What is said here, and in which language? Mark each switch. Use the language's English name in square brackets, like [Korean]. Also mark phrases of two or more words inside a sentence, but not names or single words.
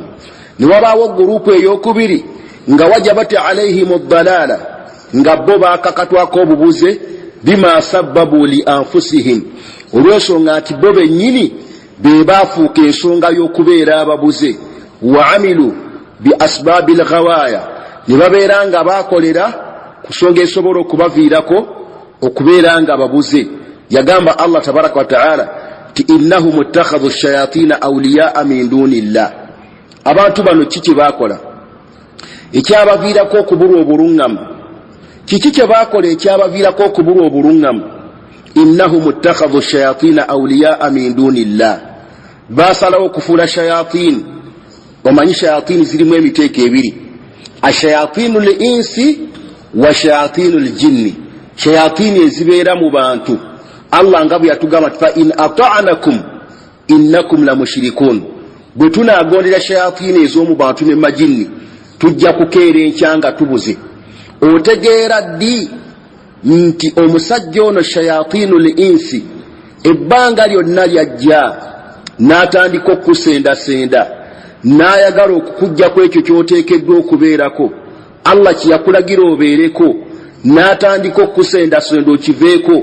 [Ganda] Ne wabaawo gurupu eyokubiri nga [Arabic] وجبت عليهم الضلالة, [Ganda] nga bo bakakatwako obubuze [Arabic] بما سببوا لأنفسهم, [Ganda] olw'ensonga nti bo bennyini be baafuuka ensonga y'okubeera ababuze. [Arabic] وعملوا بأسباب الغواية, [Ganda] ne babeera nga bakolera ku nsonga esobola okubaviirako okubeera nga babuze. [Arabic] Yagamba Allah تبارك وتعالى إنهم اتخذوا الشياطين أولياء من دون الله. [Ganda] Abantu bano kiki bakola ekyabaviirako okubulwa obulungamu? Kiki kye bakola ekyabaviirako okubulwa obulungamu? [Arabic] إنهم اتخذوا الشياطين أولياء من دون الله. [Ganda] Basalawo okufuula shayatin. Omanyi shayatin zirimu emiteeko ebiri, [Arabic] الشياطين الإنس وشياطين الجن. [Ganda] Shayatini ezibeera mu bantu Allah nga bwe yatugamba [Arabic] فإن أطعتموهم إنكم لمشركون. [Ganda] Bwe tunaagondera shayatini ez'omu bantu ne majinni tujja kukeera enkyanga tubuze. Otegeera ddi nti omusajja ono [Arabic] شياطين الإنس [Ganda] ebbanga lyonna lyajja n'atandika okusendasenda n'ayagala okukujja ku ekyo ky'oteekeddwa okubeerako Allah kye yakulagira obeereko, n'atandika okusendasenda okiveeko.